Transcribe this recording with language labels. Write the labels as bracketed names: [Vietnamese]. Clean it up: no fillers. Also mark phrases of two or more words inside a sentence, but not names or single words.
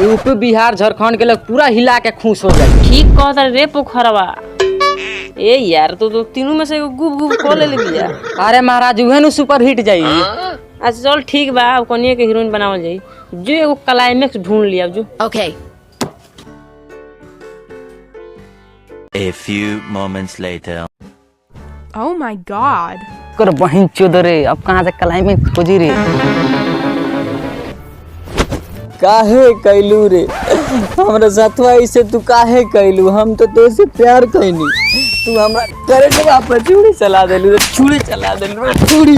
[Bhojpuri] यूपी बिहार झारखंड के लोग पूरा हिला के खुश हो जाए। ठीक कहत रे पोखरवा। ए यार तो तीनों में से गुब गुब खोल ले लिया। अरे महाराज उहे नु सुपर हिट जाई। अच्छा चल ठीक बा अब कनिए के हीरोइन बनावल जाई जो एगो क्लाइमेक्स ढूंढ लिया जो। [English] Okay. A few moments later. Oh my god. [Bhojpuri] कर बहिन चोदरे अब कहां से क्लाइमेक्स खोजी रे? काहे कैलू रे हमरा साथवा इसे तू काहे कैलू? हम तो तोसे प्यार कैनी तू हमरा करे वापस छुरी चला देलू रे छुरी चला देलू रे छुरी।